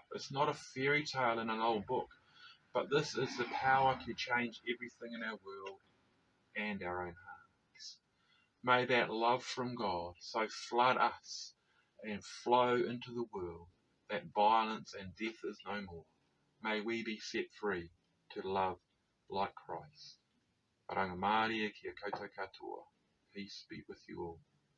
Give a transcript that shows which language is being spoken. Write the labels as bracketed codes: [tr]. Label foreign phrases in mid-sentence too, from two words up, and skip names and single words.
[en] It's not a fairy tale in an old book, but this is the power to change everything in our world and our own hearts. May that love from God so flood us and flow into the world that violence and death is no more. May we be set free to love like Christ. [mi] Aranga Māria kia koutou katoa. [en] Peace be with you all.